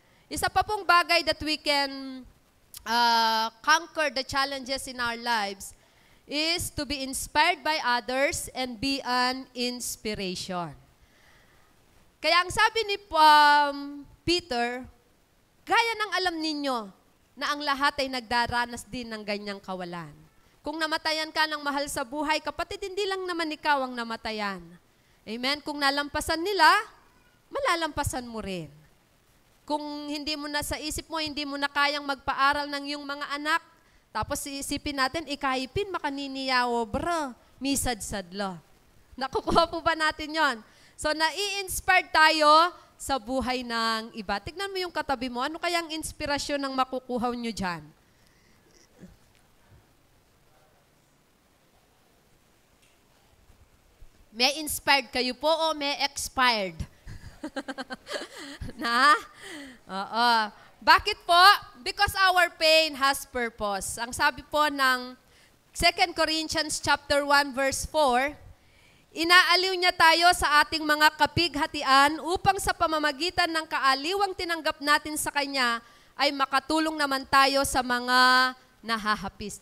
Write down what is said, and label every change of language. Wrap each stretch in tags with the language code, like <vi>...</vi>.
<tl>Isa pa pong bagay</tl> <en>that we can conquer the challenges in our lives is to be inspired by others and be an inspiration.</en> <tl>Kaya ang sabi ni Peter, gaya ng alam ninyo, na ang lahat ay nagdaranas din ng ganyang kawalan. Kung namatayan ka ng mahal sa buhay, kapatid, hindi lang naman ikaw ang namatayan. Amen? Kung nalampasan nila, malalampasan mo rin. Kung hindi mo na sa isip mo, hindi mo na kayang magpaaral ng iyong mga anak, tapos isipin natin, ikaipin, makaniniyawo, bro, misad-sadlo. Nakukuha po ba natin yon? So, nai-inspired tayo sa buhay ng iba. Tignan mo yung katabi mo. Ano kayang inspirasyon ng makukuha nyo dyan? May inspired kayo po o may expired? Na? Oo. Bakit po?</tl> <en>Because our pain has purpose.</en> <tl>Ang sabi po ng 2 Corinthians chapter 1 verse 4, inaaliw niya tayo sa ating mga kapighatian upang sa pamamagitan ng kaaliwang tinanggap natin sa Kanya ay makatulong naman tayo sa mga nahahapis.</tl>